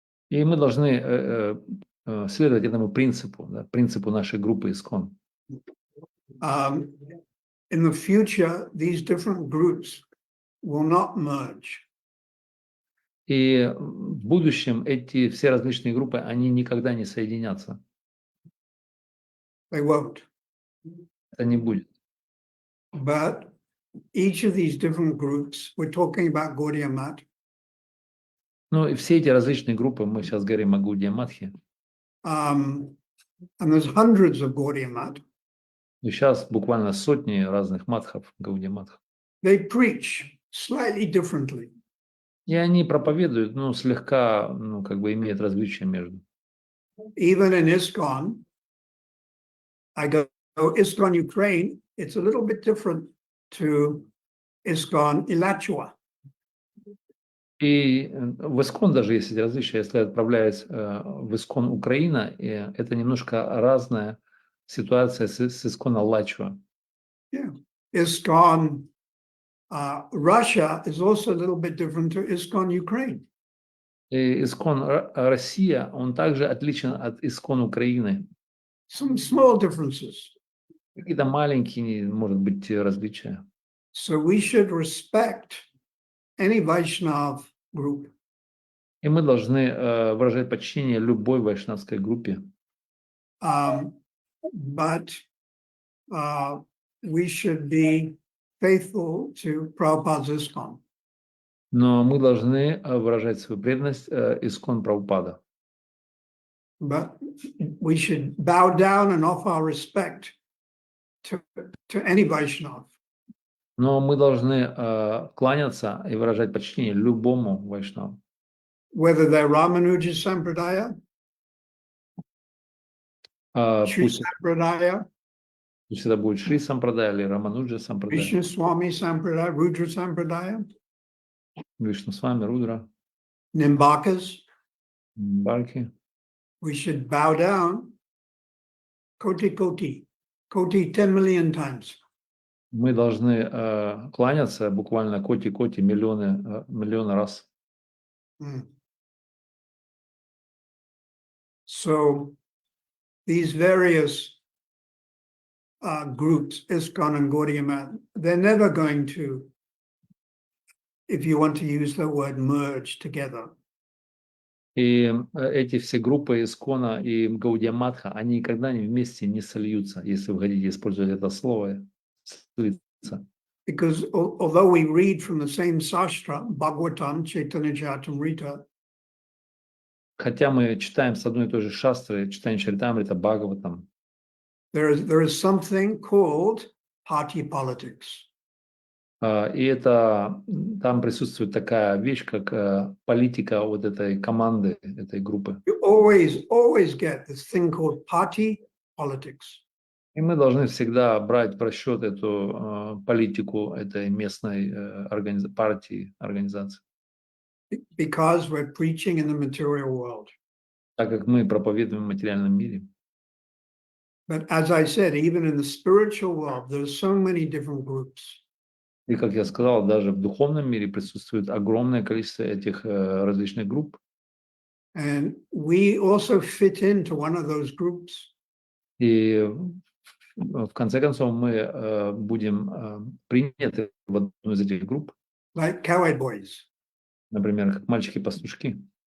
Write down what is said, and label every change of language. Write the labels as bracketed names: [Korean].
[Russian] И мы должны следовать этому принципу, да, принципу нашей группы искон. [English] In the future, these different groups will not merge. [Russian] И в будущем эти все различные группы, они никогда не соединятся. [English] They won't. [Russian] Это не будет. [English] But each of these different groups, we're talking about Gaudiya Math. [Russian] Ну и все эти различные группы, мы сейчас говорим о Гаудия Матхе. [English] And there's hundreds of Gaudiya Math. [Russian] И сейчас буквально сотни разных матхов, Гаудия Матх. [English] They preach slightly differently. [Russian] И они проповедуют, ну, слегка, ну, как бы имеют различия между. [English] Even in ISKCON, I go, ISKCON Ukraine, it's a little bit different to ISKCON Alachua. [Russian] И в Искон даже есть эти различия. Если я отправляюсь в Искон Украина, это немножко разная ситуация с Искон Алачуа. [English] Yeah. ISKCON Russia is also a little bit different to ISKCON Ukraine. [Russian] И Искон Россия, он также отличен от Искон Украины. [English] Some small differences. [Russian] Какие-то маленькие, может быть, различия. [English] So we should respect any Vaishnav group. [Russian] И мы должны выражать почтение любой вайшнавской группе. [English] But we should be faithful to Prabhupada's ISKCON. [Russian] Но мы должны выражать свою преданность Искон Прабхупада. [English] But we should bow down and offer our respect to any Vaishnav. [Russian] Но мы должны кланяться и выражать почтение любому вайшнаву. [English] Whether they're Ramanuja Sampradaya, Shri [Russian] Пусть [English] Sampradaya, [Russian] это будет Шри Сампрадая или Рамануджа Сампрадая, [English] Krishna Swami Sampradaya, Rudra Sampradaya, [Russian] Вишну Свами, Рудра, [English] Nimbakas, [Russian] Барки. [English] we should bow down koti 10 million times. [Russian] Мы должны кланяться буквально коти-коти миллионы раз. [English] So these various groups, ISKCON and Gaudiya Math, they're never going to, if you want to use the word, merge together. [Russian] И эти все группы Искона и Гаудия Матха, они никогда вместе не сольются, если вы хотите использовать это слово. Слиться. [English] Because although we read from the same Sastra, Bhagavatam, Chaitanya Charitamrita, [Russian] Хотя мы читаем с одной и той же шастры, читаем Чаритамрита, Бхагаватам, [English] there is something called party politics. [Russian] и это там присутствует такая вещь, как политика вот этой команды, этой группы. [English] You always get this thing called party politics. [Russian] И мы должны всегда брать в расчет эту политику этой местной партии, организации. [English] Because we're preaching in the material world. [Russian] Так как мы проповедуем в материальном мире. [English] But as I said, even in the spiritual world, there's so many different groups. [Russian] И, как я сказал, даже в духовном мире присутствует огромное количество этих различных групп. [English] And we also fit into one of those groups. [Russian] И в конце концов мы будем приняты в одну из этих групп, [English] like cowhide boys. [Russian] например, как мальчики-пастушки.